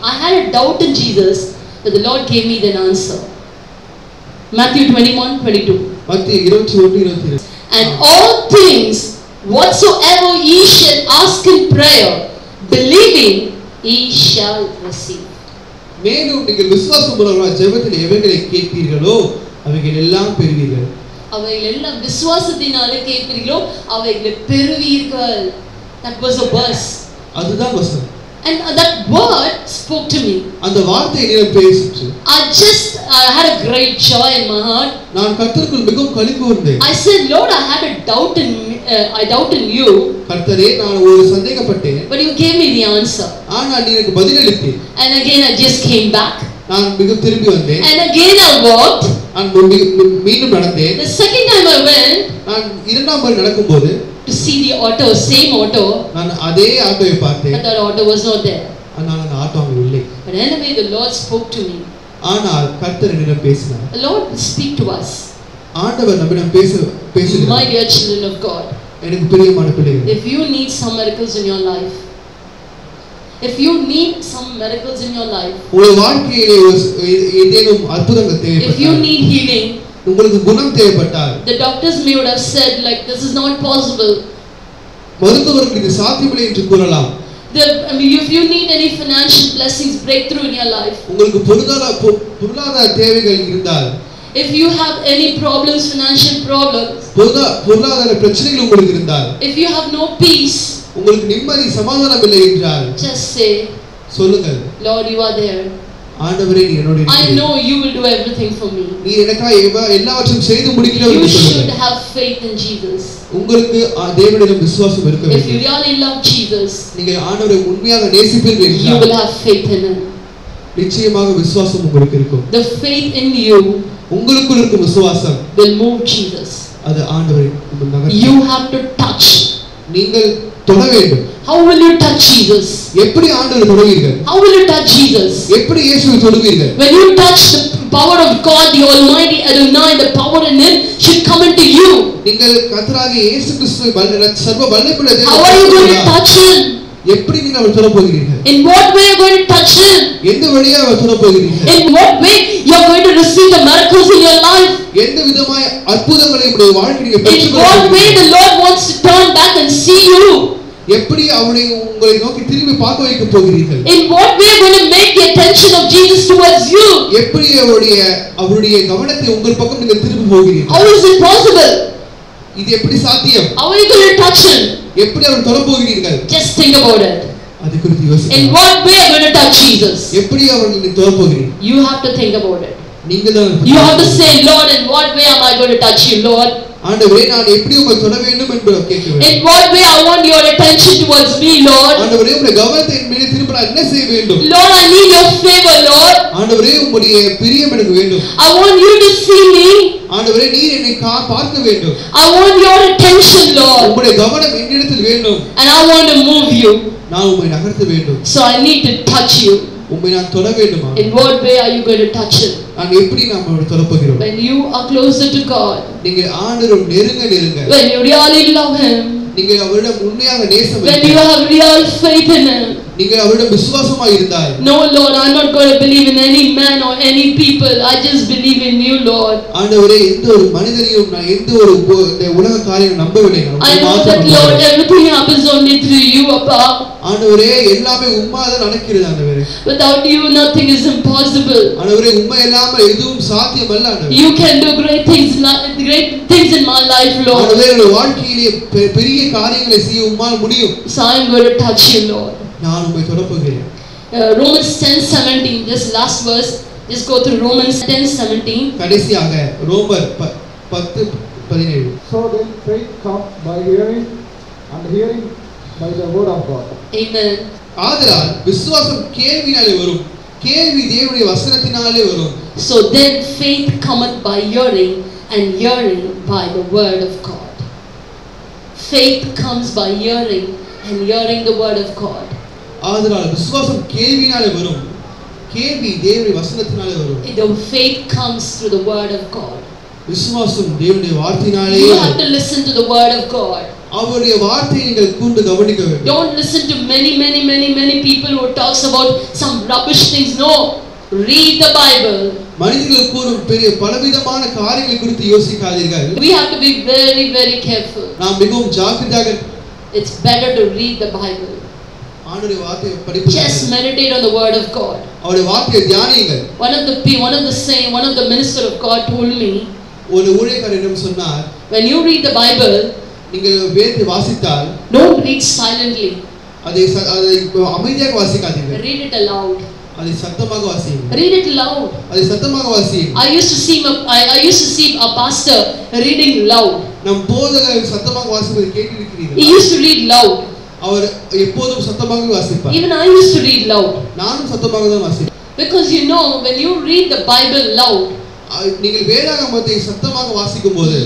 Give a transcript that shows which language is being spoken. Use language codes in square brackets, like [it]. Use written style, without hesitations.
[en] I had a doubt in Jesus, but the Lord gave me the answer. Matthew 21:22. [ta] மத்தேயு 21:22. [en] And all things whatsoever ye shall ask in prayer, believing, ye shall receive. [ta] மேலும் நீங்கள் விசுவாசமுள்ளவர்களாய் ஜெபத்தில் எவைகளை கேட்பீர்களோ அவைகள் எல்லாம் பெறுவீர்கள். அவைகள் எல்லாம் விசுவாசத்தினாலே கேட்பீர்களோ அவைகளை பெறுவீர்கள். [en] That was a verse. [ta] அதுதான் வசனம். [en] And that word spoke to me. [ta] அந்த வார்த்தை என்னிடம் பேசிற்று. [en] I had a great joy in my heart. [ta] நான் கர்த்தருக்குள் மிகவும் களிகூர்ந்தேன். [en] I said, Lord, I had a doubt in you. [ta] கர்த்தரே, நான் ஒரு சந்தேகப்பட்டேன். [en] But you gave me the answer. [ta] ஆனால் நீ எனக்கு பதில் அளித்தீர். [en] And again I just came back. [ta] நான் திரும்பி வந்தேன். [en] And again I walked. [ta] நான் மீண்டும் நடந்தேன். [en] The second time I went. [ta] நான் இரண்டாம் முறை நடக்கும்போது [en] to see the auto, same auto. [ta] நான் அதே ஆட்டோவை பார்த்தேன். [en] But that auto was not there. [ta] ஆனால் அந்த ஆட்டோ அங்கே இல்லை. [en] But anyway, the Lord spoke to me. [ta] ஆனால் கர்த்தர் என்னிடம் பேசினார். [en] The Lord will speak to us. [ta] ஆண்டவர் நம்மிடம் பேசுகிறார். [en] My dear children of God. [ta] எனக்கு பிரியமான பிள்ளைகளே. [en] If you need some miracles in your life, if you need some miracles in your life, [ta] உங்கள் வாழ்க்கையிலே ஏதேனும் அற்புதங்கள் தேவைப்பட்டால், [en] if you need healing, [ta] உங்களுக்கு குணம் தேவைப்பட்டால், [en] the doctors may would have said like this is not possible. [ta] மருத்துவர்கள் இது சாத்தியமில்லை என்று கூறலாம். [en] If you need any financial blessings, breakthrough in your life, [ta] உங்களுக்கு பொருளாதார தேவைகள் இருந்தால், [en] if you have any problems, financial problems, [ta] பொருளாதார பிரச்சனைகள் உங்களுக்கு இருந்தால், [en] if you have no peace, [ta] உங்களுக்கு நிம்மதி சமாதானம் இல்லை என்றால், [en] just say, [ta] சொல்லுங்கள், [en] Lord, you are there. [ta] ஆண்டவரே, நீ என்னோடு [en] I know you will do everything for me. [ta] நீ எனக்காக எல்லாவற்றையும் செய்து முடிக்கிறவர் [en] You [ta] என்று சொல்லுங்கள். [en] should have faith in Jesus. [ta] உங்களுக்கு தேவனிடம் விசுவாசம் இருக்க வேண்டும். [en] If you really love Jesus, [ta] நீங்கள் ஆண்டவரை உண்மையாக நேசிப்பீர்கள் என்றால், [en] you will have faith in him. [ta] நிச்சயமாக விசுவாசம் உங்களுக்கு இருக்கும். [en] The faith in you [ta] உங்களுக்குள் இருக்கும் விசுவாசம் [en] will move Jesus. [ta] அது ஆண்டவரை நகர்த்தும். [en] You have to touch. [ta] நீங்கள் தொட வேண்டும். [en] How will you touch Jesus? [ta] எப்படி ஆண்டவரை தொடுவீர்கள்? [en] How will you touch Jesus? [ta] எப்படி இயேசுவை தொடுவீர்கள்? [en] When you touch the power of God, the Almighty Adonai, the power in him should come into you. [ta] நீங்கள் கர்த்தராகிய இயேசு கிறிஸ்துவை சர்வ வல்லமையுள்ள தேவனை [en] How are you going to touch him? [ta] எப்படி நீங்கள் அவரை தொட போகிறீர்கள்? [en] In what way are you going to touch him? [ta] எந்த வழியாக அவரை தொட போகிறீர்கள்? [en] In what way you are going to receive the miracles in your life? [ta] எந்த விதமாய் அற்புதங்களை உங்களுடைய வாழ்க்கையில் [en] In what way the Lord wants to turn back and see you? [ta] எப்படி உங்களை நோக்கி திரும்பி பார்க்க வைக்க போகிறீர்கள்? [en] In what way are you going to make the attention of Jesus towards you? [ta] எப்படி அவருடைய கவனத்தை உங்கள் பக்கம் நீங்கள் திருப்பி போகிறீர்கள்? [en] How is it possible? [ta] இது எப்படி சாத்தியம்? [en] How are you going to touch him? [ta] எப்படி அவரை தொட போகிறீர்கள்? [en] Just think about it. [ta] அது குறித்து யோசிங்க. [en] In what way are you going to touch Jesus? [ta] எப்படி அவரை தொட போகிறீர்கள்? [en] You have to think about it. [ta] நீங்க தான் [en] You have to say, Lord, in what way am I going to touch you, Lord? [ta] ஆண்டவரே, நான் எப்படி உம்மை தொட வேண்டும் என்று கேட்க வேண்டும். [en] In what way I want your attention towards me, Lord? [ta] ஆண்டவரே, உம்முடைய கவனத்தை என் மீது திருப்ப நான் என்ன செய்ய வேண்டும்? [en] Lord, I need your favor, Lord. [ta] ஆண்டவரே, உம்முடைய பிரியம் எனக்கு வேண்டும். [en] I want you to see me. [ta] ஆண்டவரே, நீர் என்னை பார்க்க வேண்டும். [en] I want your attention, Lord. [ta] உம்முடைய கவனம் என்னிடத்தில் வேண்டும். [en] And I want to move you. [ta] நான் உம்மை நகர்த்த வேண்டும். [en] So I need to touch you. [ta] உம்மை நான் தொட வேண்டுமா? [en] In what way are you going to touch him? [ta] நான் எப்படி அவரை தொட போகிறோம்? [en] When you are closer to God. [ta] நீங்க ஆண்டவரை நெருங்க. [en] When you really love him. [ta] நீங்க அவரிடம் உண்மையாக நேசம் [en] When you have real faith in him. [ta] நீங்க அவரிடம் விசுவாசமாக இருந்தால், [en] No Lord, I'm not going to believe in any man or any people. I just believe in you, Lord. [ta] ஆண்டவரே, எந்த ஒரு மனிதனையும் நான் எந்த ஒரு இந்த உலக காரியம் நம்பவில்லை. [en] I know that Lord, everything happens only through you, Appa. [ta] ஆண்டவரே, எல்லாமே உம்மாதான் நடக்கிறது ஆண்டவரே. [en] Without you nothing is impossible. [ta] ஆண்டவரே, உம்மை இல்லாமல் எதுவும் சாத்தியமல்ல ஆண்டவரே. [en] You can do great things in my life, Lord. [ta] ஆண்டவரே, என்னுடைய வாழ்க்கையிலே பெரிய காரியங்களை செய்ய உம்மால் முடியும். [en] So I'm going to touch you, Lord. [ta] நான் உம்மை தொட போகிறேன். [en] Romans 10:17, this last verse, just go through Romans 10:17. [ta] கடைசியாக ரோமர் 10:17. [en] So then faith comes by hearing, and hearing by the word of God. Amen. [ta] ஆதலால் விசுவாசம் கேள்வியினாலே வரும், கேள்வி தேவனுடைய வசனத்தினாலே வரும். [en] So then faith cometh by hearing, and hearing by the word of God. Faith comes by hearing, and hearing the word of God. [ta] ஆதலால் விசுவாசம் கேள்வினாலே வரும், கேள்வி தேவனுடைய வசனத்தினாலே வரும். [en] The faith comes through the word of God. [ta] விசுவாசம் தேவனுடைய வார்த்தையினாலே. [en] You have to listen to the word of God. [ta] அவருடைய வார்த்தையை நீங்கள் கூர்ந்து கவனிக்க வேண்டும். [en] Don't listen to many people who talks about some rubbish things. No, read the Bible. [ta] மனிதர்கள் கூறும் பெரிய பலவிதமான காரியங்களை குறித்து யோசிக்காதீர்கள். [en] We have to be very careful. [ta] நாம் மிகவும் ஜாக்கிரதையாக. [en] It's better to read the Bible. [ta] ஆண்டவருடைய வார்த்தையை படிப்பது. [en] Just meditate on the word of God. [ta] அவருடைய வார்த்தையை தியானியுங்கள். [en] One of the minister of God told me, [ta] ஒரு ஊழியக்காரரிடம் சொன்னார், [en] when you read the Bible, [ta] நீங்கள் வேதத்தை வாசித்தால் [en] don't read silently. [ta] அதை அமைதியாக வாசிக்காதீர்கள். [en] Read it aloud. [ta] அதை சத்தமாக வாசியுங்கள். [en] Read it loud. [ta] அதை சத்தமாக வாசியுங்கள். [en] I used to see a pastor reading loud. [ta] நம் போதகர் சத்தமாக வாசிப்பதை கேட்டிருக்கிறீர்கள். [en] He used to read loud. [ta] அவர் எப்போதும் சத்தமாக வாசிப்பார். [en] Even I used to read loud. [ta] நானும் சத்தமாக தான் வாசிப்பேன். [en] Because when you read the Bible loud, [ta] நீங்கள் வேதாகமத்தை சத்தமாக வாசிக்கும்போது